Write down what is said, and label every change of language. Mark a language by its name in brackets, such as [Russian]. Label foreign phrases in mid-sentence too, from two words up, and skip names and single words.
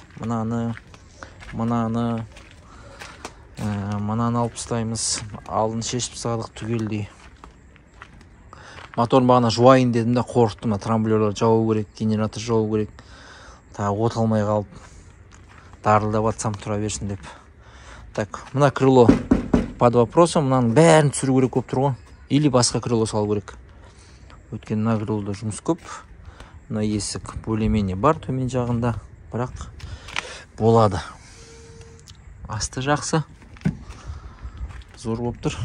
[Kazakh] Мынаны алып тастаймыз. Алдын шешіп тастадық түгелдей. Мотор бағана жуайын дедім де қорқыттым. Трамблерлер жауы керек, генератор жауы керек. Тағы от алмай қалып дарылдап атсам тұра берсін деп. [Russian] Так, мына крыло под вопросом, [Kazakh] мынаның бәрін түсіру керек болып тұр ғой. Или басқа крыло салу керек. Өткен мына крылода жұмыс көп. Мына есік [Russian] более-менее [Kazakh] бар төмен жағында, бірақ болады. Асты жақсы. Зор болып тұр.